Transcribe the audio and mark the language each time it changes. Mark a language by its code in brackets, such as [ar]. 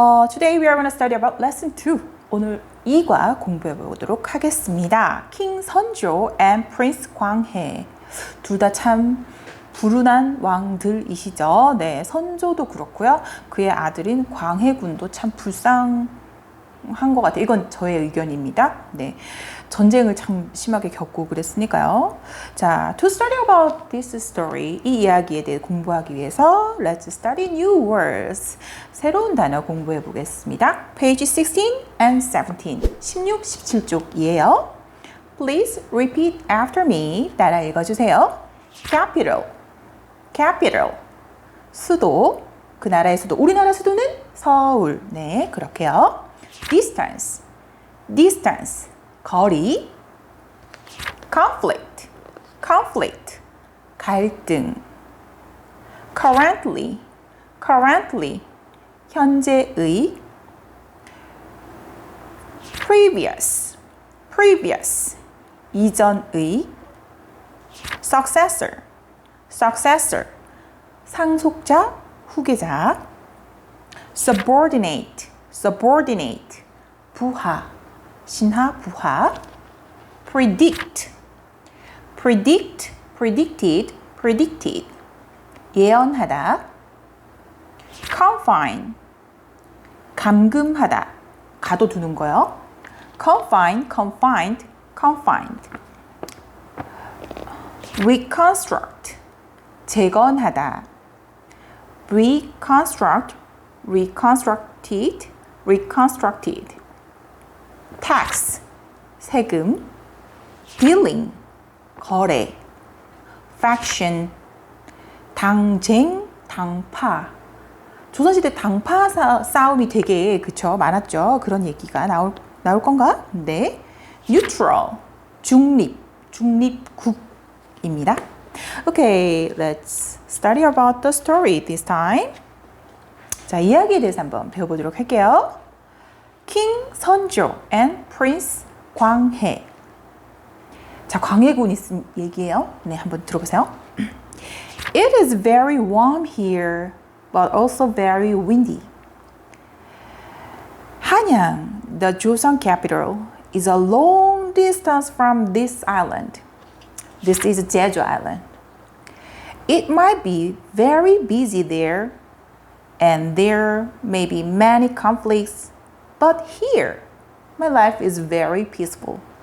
[en] Today we are going to study about lesson 2. [ko] 오늘 2과 공부해 보도록 하겠습니다. 킹 선조 [en] and Prince [ko] 광해. 둘 다 참 불운한 왕들이시죠. 네, 선조도 그렇고요. 그의 아들인 광해군도 참 불쌍한 것 같아요. 이건 저의 의견입니다. 네, 전쟁을 참 심하게 겪고 그랬으니까요. [en] 자, to study about this story, [ko] 이 이야기에 대해 공부하기 위해서 [en] let's study new words. [ko] 새로운 단어 공부해 보겠습니다. [en] Page 16 and 17, 16, 17쪽이에요. Please repeat after me. [ko] 따라 읽어주세요. Capital, capital, 수도, 그 나라의 수도. 우리나라 수도는 서울. 네, 그렇게요. [en] Distance, distance, 거리. Conflict, conflict, 갈등. Currently, currently, 현재의. Previous, previous, 이전의. Successor, successor, 상속자, 후계자. [ko] Subordinate, subordinate, 부하, 신하, 부하. [en] Predict, predict, predicted, predicted, 예언하다. [ko] Confine, 감금하다, 가둬두는 거요. [en] Confine, confined, confined. Reconstruct, 재건하다. Reconstruct, reconstructed, reconstructed. Tax, 세금. Dealing, 거래. [ko] Faction, 당쟁, 당파. 조선시대 당파 싸움이 되게 그쵸 많았죠. 그런 얘기가 나올 건가? 네. Neutral, 중립, 중립국입니다. [en] Okay, let's study about the story this time. [ko] 자, 이야기에 대해서 한번 배워보도록 할게요. [en] king 선조 and prince 광해. [ko] 자, 광해군 있음 얘기예요. 네, 한번 들어보세요. [en] It is very warm here, but also very windy. 한양, the Joseon capital, is a long distance from this island. This is Jeju Island. It might be very busy there, and there may be many conflicts, but here, my life is very peaceful.